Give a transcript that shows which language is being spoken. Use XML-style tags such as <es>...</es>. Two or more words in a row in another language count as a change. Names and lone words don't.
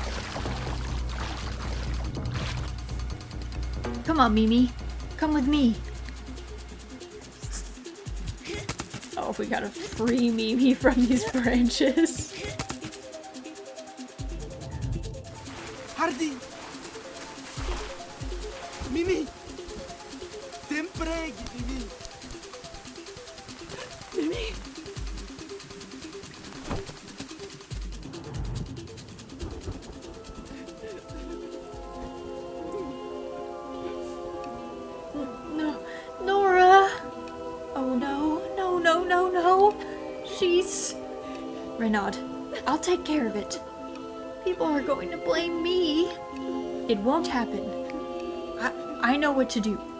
<en>Come on, Mimi. Come with me. Oh, we gotta free Mimi from these branches. Hardy! Mimi!</en> <ro>Te preg,</ro> <en>Mimi! Mimi! No, Nora! Oh no, no, no, no, no! She's... Renaud, I'll take care of it. People are going to blame me. It won't happen. I know what to do.</en>